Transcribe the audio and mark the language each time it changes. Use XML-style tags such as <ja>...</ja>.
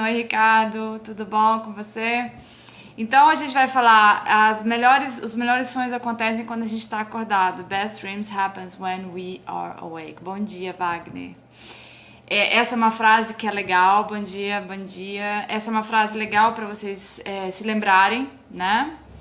<pt>Oi, Ricardo, tudo bom com você? Então a gente vai falar os melhores sonhos acontecem quando a gente está acordado.</pt> <en>Best dreams happens when we are awake.</en> <pt>Bom dia, Wagner. Essa é uma frase que é legal. Bom dia, bom dia. Essa é uma frase legal para vocês se lembrarem, né?</pt>